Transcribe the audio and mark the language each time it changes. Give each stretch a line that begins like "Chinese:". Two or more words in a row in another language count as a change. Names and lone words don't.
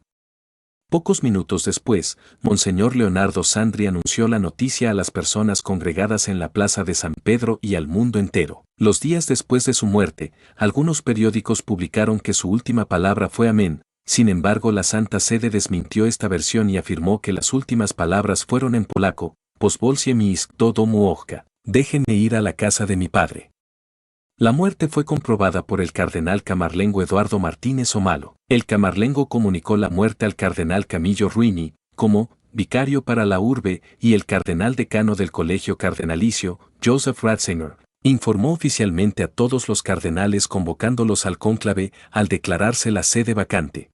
Spanish: Pocos minutos después, Monseñor Leonardo Sandri anunció la noticia a las personas congregadas en la Plaza de San Pedro y al mundo entero. Los días después de su muerte, algunos periódicos publicaron que su última palabra fue amén. Sin embargo, la Santa Sede desmintió esta versión y afirmó que las últimas palabras fueron en polaco:
Polish: pozwólcie mi iść do domu ojca,
Spanish: déjenme ir a la casa de mi padre. La muerte fue comprobada por el cardenal camarlengo Eduardo Martínez Omalo. El camarlengo comunicó la muerte al cardenal Camillo Ruini, como vicario para la urbe, y el cardenal decano del Colegio Cardenalicio, Joseph Ratzinger, Informó oficialmente a todos los cardenales convocándolos al cónclave al declararse la sede vacante.